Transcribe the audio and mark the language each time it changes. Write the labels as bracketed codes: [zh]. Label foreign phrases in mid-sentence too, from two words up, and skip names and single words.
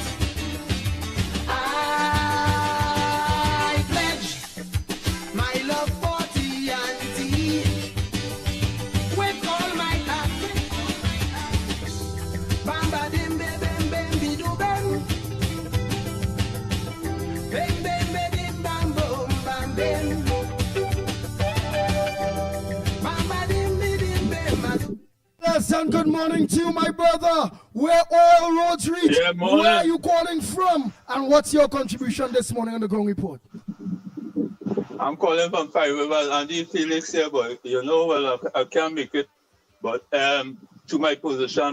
[en] I pledge my love for TNT with all my heart. Bamba dim bim bim bidu bam. Bim bim bim bam boom bam bim. Bamba dim bim bim. Yes, and good morning to you, my brother. Where all roads reach. Yeah, morning. Where are you calling from? And what's your contribution this morning on the Ground Report? I'm calling from Five Rivers, Andy Felix here, but you know, well, I can't make it, but to my position.